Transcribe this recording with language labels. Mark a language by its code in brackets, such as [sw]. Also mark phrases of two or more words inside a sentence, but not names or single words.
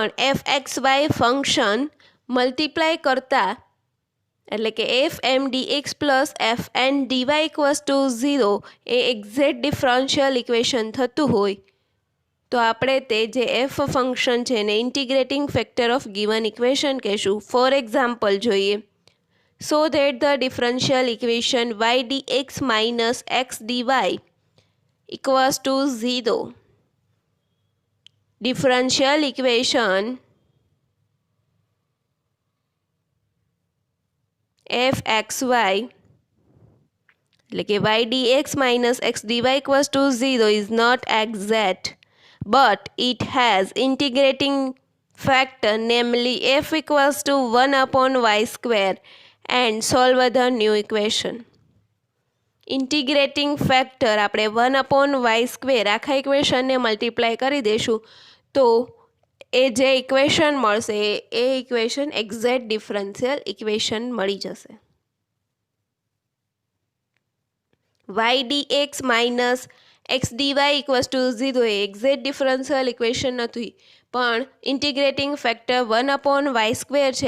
[en] fxy function multiply [gu] કરતા એટલે કે [en] f M dx plus f N dy equals to 0 એ exact differential equation [gu] થતું હોય તો આપણે તે જે [en] f function [gu] છે એને [en] integrating factor of given equation કહેશું. for example જોઈએ. So that the differential equation y dx minus x dy equals to 0. Differential equation fxy like y dx minus x dy equals to 0 is not exact, but it has integrating factor, namely f equals to 1 upon y square, and solve the new equation. integrating factor [gu] આપણે [en] 1 upon y square [gu] આખા ઇક્વેશનને મલ્ટીપ્લાય કરી દઈશું તો એ જે ઇક્વેશન મળશે એ ઇક્વેશન [en] exact differential equation [gu] મળી જશે. [en] y dx minus x dy equals to 0 એ exact differential equation [gu] નથી પણ [en] integrating factor 1 upon y square છે.